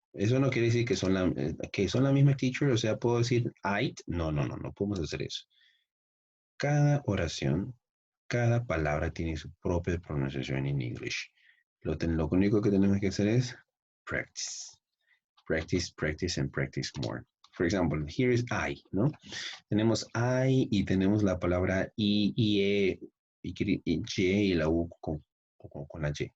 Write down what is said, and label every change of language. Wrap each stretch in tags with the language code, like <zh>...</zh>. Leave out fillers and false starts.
<es>Eso no quiere decir que son la misma teacher, o sea, puedo decir it. No podemos hacer eso. Cada oración, cada palabra tiene su propia pronunciación en English. Lo único que tenemos que hacer es practice.</es> <en>Practice, practice, and practice more. For example, here is I, ¿no?</en> <es>Tenemos I y tenemos la palabra I, E, y la U con la Y.</es>